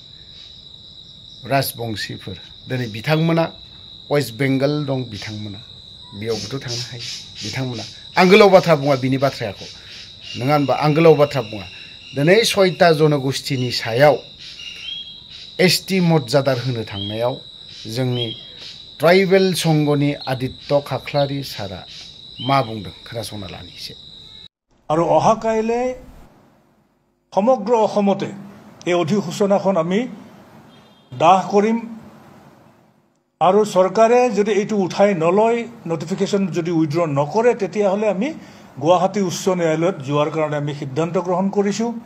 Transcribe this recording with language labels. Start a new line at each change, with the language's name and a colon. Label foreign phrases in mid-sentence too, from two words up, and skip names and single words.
Bodo: राजबंशीफोर दिनै बिथांमोना वेस्ट बेंगल दं बिथांमोना बेयावबोथ' थांनो हायो बिथांमोना आं गोलाव बाथ्रा बुङा बिनि बाथ्राखौ नङा होनबा आं गोलाव बाथ्रा बुङा दिनै 6टा जनगोष्ठीनि सायाव एसटी मर्यादा होनो थांनायाव जोंनि ट्राइबेल संघनि आदित्य खाख्लारि सारा मा बुंदों खोनासंना लानि एसे
Assamese: আৰু অহাকাইলে সমগ্ৰ অসমতে এই অধিসূচনাখন আমি দাহ কৰিম আৰু চৰকাৰে যদি এইটো উঠাই নলয় নটিফিকেশ্যন যদি উইথড্ৰ নকৰে তেতিয়াহ'লে আমি গুৱাহাটী উচ্চ ন্যায়ালয়ত যোৱাৰ কাৰণে আমি সিদ্ধান্ত গ্ৰহণ কৰিছোঁ